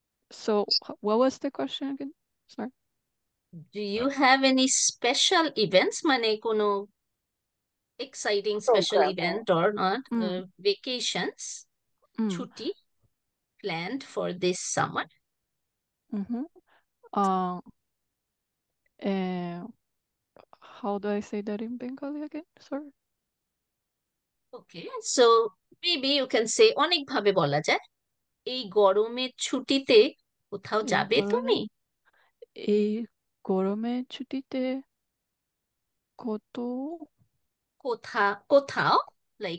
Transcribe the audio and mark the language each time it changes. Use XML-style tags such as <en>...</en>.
<en>So what was the question again? Sorry. Do you have any special events,</en> <bn>মানে কোনো</bn> <en>Exciting special event or not, Mm, vacations, mm, ছুটি planned for this summer? mm-hmm. Uh, uh, how do I say that in Bengali again? Sorry. Okay, so maybe you can say,</en> <bn>অনেক ভাবে বলা যায়। এই গরমের ছুটিতে কোথাও এই যাবে গরমে তুমি? এই গরমের ছুটিতে কত কোথাও,</bn> <en>like</en>